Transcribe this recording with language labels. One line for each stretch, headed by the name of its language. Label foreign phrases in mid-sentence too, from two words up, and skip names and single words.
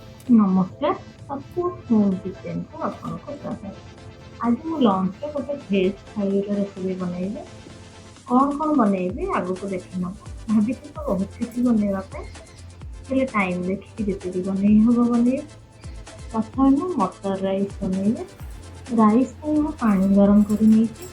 Hindi: नमस्कार सबको होम किचन को आपको स्वागत।
Odia: आज ମୁଁ ଲଞ୍ଚରେ ଗୋଟେ ଭେଜ୍ ଥାଲିର ରେସିପି ବନେଇବି। କଣ ବନେଇବି ଆଗକୁ ଦେଖି ନବ। ଭାବିଛି ତ ବହୁତ କିଛି ବନେଇବା ପାଇଁ, ହେଲେ ଟାଇମ୍ ଦେଖିକି ଯେତିକି ବନେଇ ହବ ବନେଇବି। ପ୍ରଥମେ ମୁଁ ମଟର ରାଇସ୍ ବନେଇବି। ରାଇସ୍ ପାଇଁ ମୁଁ ପାଣି ଗରମ କରି ନେଇଛି।